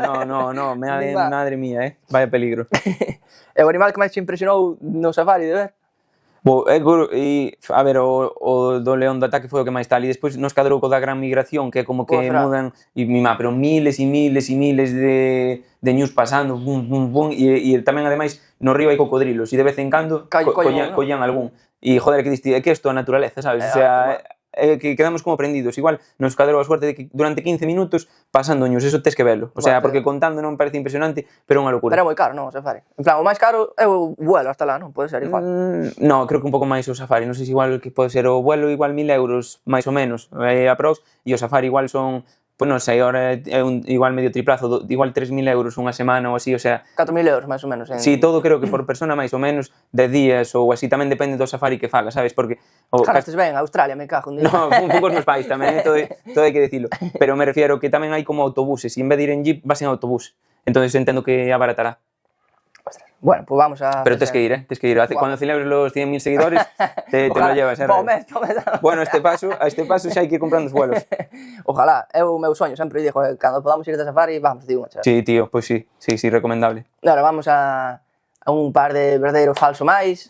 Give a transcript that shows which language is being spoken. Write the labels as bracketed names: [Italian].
[Spanish] Sí, no, madre mía, vaya peligro. [Galician] E o animal que máis te impresionou no safari de ver? A ver, o do león do ataque foi o que máis tal, e despois nos cadrou co da gran migración, que é como que mudan, pero miles e miles e miles de ñus pasando, e tamén ademais no río hai cocodrilos, e de vez en cando collan algún. E joder, que diste, é que isto é a naturaleza, sabes? O sea, que quedamos como prendidos. Igual nos cadrou a suerte de que durante 15 minutos pasando ñus, eso tes que velo. O sea, porque contando non parece impresionante, pero é unha locura. Pero é moi caro, non, o safari. En plan, o máis caro é o vuelo hasta lá, non? Pode ser igual. No, creo que un pouco máis o safari. Non sei se igual que pode ser o vuelo igual 1000 euros, máis ou menos, aprox, e o safari igual son... Pois non sei, agora é igual medio triplazo, igual 3.000 euros unha semana ou así, o sea... 4.000 euros, máis ou menos. Sí, todo creo que por persona máis ou menos 10 días ou así, tamén depende do safari que faga, sabes? Porque... Gastes ben, Australia, me cago un día. No, fun cos meus pais tamén, todo hai que dicilo. Pero me refiero que tamén hai como autobuses, e en vez de ir en jeep, vas en autobús. Entón entendo que abaratará. [Spanish] Bueno, pues vamos a... [Galician] Pero tens que ir, tens que ir. [Spanish] Cuando celebres los 100.000 seguidores, te lo llevas. [Galician] Bueno, a este paso xa hai que ir comprando os vuelos. Ojalá, é o meu soño, sempre digo, cando podamos ir de safari, vamos, digo, chaval. Sí, tío, pues sí, recomendable. Ahora vamos a un par de verdadeiro falso máis.